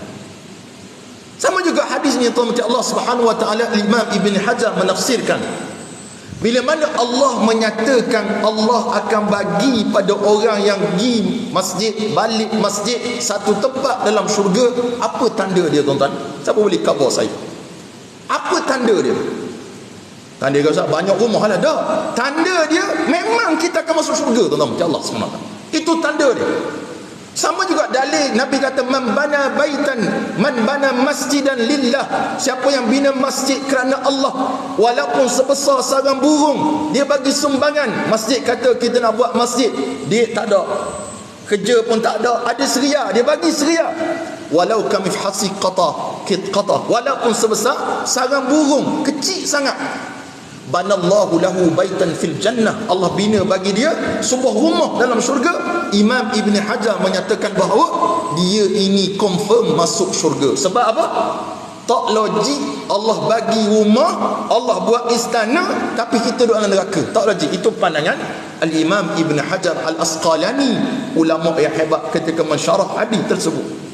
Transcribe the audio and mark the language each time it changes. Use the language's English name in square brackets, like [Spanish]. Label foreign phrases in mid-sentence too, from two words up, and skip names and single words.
[Malay] Sama juga hadis ni tuan Allah [Arabic] سبحانه وتعالى, [Malay] Imam Ibn Hajar menafsirkan, bila mana Allah menyatakan Allah akan bagi pada orang yang pergi masjid, balik masjid, satu tempat dalam syurga, apa tanda dia tuan-tuan? Siapa boleh cover saya? Apa tanda dia? Tanda dia kata banyak rumah lah, dah. Tanda dia memang kita akan masuk syurga tuan-tuan, macam Allah SWT. Itu tanda dia. Sama juga dalil Nabi kata, [Arabic] من بنى بيتا، من بنى مسجدا لله, [Malay] siapa yang bina masjid kerana Allah, walaupun sebesar sarang burung, dia bagi sumbangan. Masjid kata kita nak buat masjid, dia tak ada kerja pun tak ada seria, dia bagi seria. [Arabic] ولو كمفحص قطاة, [Malay] walaupun sebesar sarang burung, kecil sangat. [Arabic] بنى الله له بيتا في الجنة, [Malay] Allah bina bagi dia sebuah rumah dalam syurga. Imam Ibn Hajar menyatakan bahawa dia ini confirm masuk syurga. Sebab apa? Tak logik Allah bagi rumah, Allah buat istana, tapi kita duduk dalam neraka. Tak logik. Itu pandangan Al-Imam Ibn Hajar Al-Asqalani, ulama yang hebat ketika mensyarah hadis tersebut.